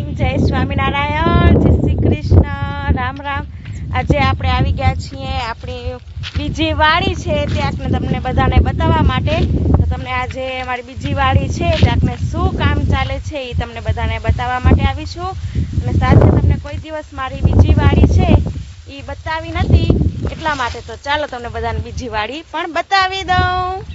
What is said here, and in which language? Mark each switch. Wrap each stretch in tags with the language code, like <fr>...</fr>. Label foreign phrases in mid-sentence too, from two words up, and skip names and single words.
<hi>जय स्वामीनारायण, जय श्री कृष्ण, राम राम।</hi> <gu>आज આપણે આવી ગયા છીએ આપણી બીજી વાડી છે ત્યાંને તમને બધાને બતાવવા માટે। તો તમને આજે અમારી બીજી વાડી છે ત્યાંને શું કામ ચાલે છે એ તમને બધાને બતાવવા માટે આવી છું। અને સાથે તમને કોઈ દિવસ મારી બીજી વાડી છે એ બતાવી નથી એટલા માટે તો ચાલો તમને બધાને બીજી વાડી પણ બતાવી દઉં।</gu>